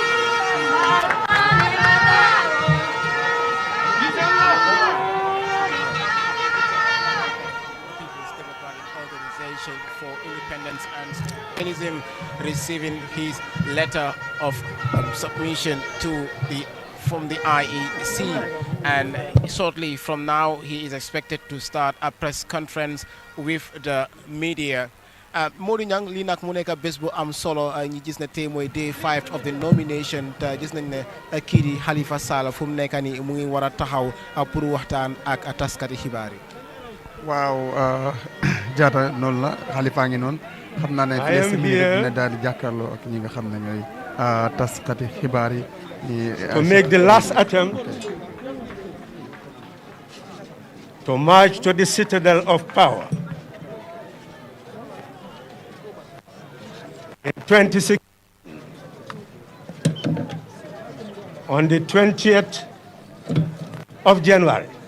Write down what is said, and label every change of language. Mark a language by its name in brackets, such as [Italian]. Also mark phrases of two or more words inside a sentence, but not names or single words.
[English] People's Democratic Organization for Independence and Feminism receiving his letter of submission from the IEC, and shortly from now he is expected to start a press conference with the media. [Wolof] Modou Niang lii nag mu nekk bés bu am solo ñi gis ne tey mooy [English] day 5 of the nomination [Wolof] te gis nañ ne kii di Halifa Sallah fu mu nekk nii mu ngi war a taxaw pour waxtaan ak taskati xibaar yi. waaw jaata noonu la Halifa ngi noonu xam naa ne fi si dina daal di jàkkaarloo ak ñi nga xam ne ñooy taskati xibaar yi. [English] To make the last attempt to march to the citadel of power. In 2016, on the 20th of January,